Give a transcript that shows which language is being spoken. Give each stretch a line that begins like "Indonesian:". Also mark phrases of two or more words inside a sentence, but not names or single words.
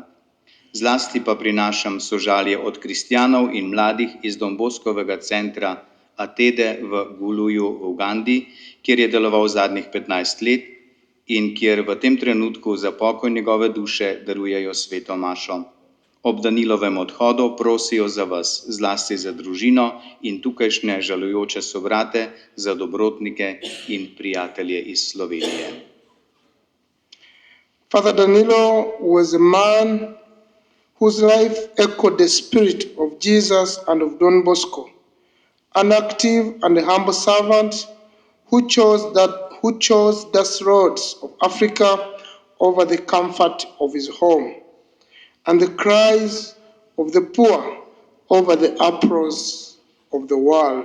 Slovenian: Zlasti pa prinašam sožalje od kristjanov in mladih iz Don Boskovega centra Atede v Guluju v Ugandi, kjer je deloval zadnjih 15 let in kjer v tem trenutku za pokoj njegove duše darujejo sveto mašo. Ob Danilovem odhodu prosijo za vas, zlasti za družino in tukajšnje žalujoče sobrate, za dobrotnike in prijatelje iz Slovenije.
English: Father Danilo was a man whose life echoed the spirit of Jesus and of Don Bosco, an active and humble servant who chose the roads of Africa over the comfort of his home, and the cries of the poor over the uproars of the world.